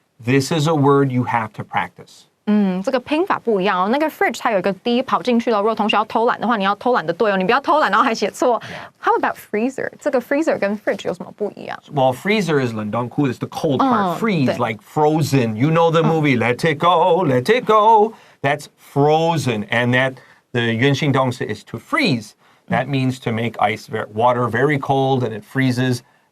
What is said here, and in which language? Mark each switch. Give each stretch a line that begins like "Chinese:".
English: This is a word you have to practice.
Chinese: 这个拼法不一样哦。那个 fridge 它有一个 D 跑进去了。如果同学要偷懒的话，你要偷懒的对哦，你不要偷懒然后还写错。 How about freezer？这个 freezer 跟 fridge 有什么不一样？
English: Well, freezer is 冷冻库, it's the cold part. Freeze, like frozen. You know the movie, Let It Go, Let It Go. That's frozen. And that the 原形动词 is to freeze. That means to make water very cold and it freezes.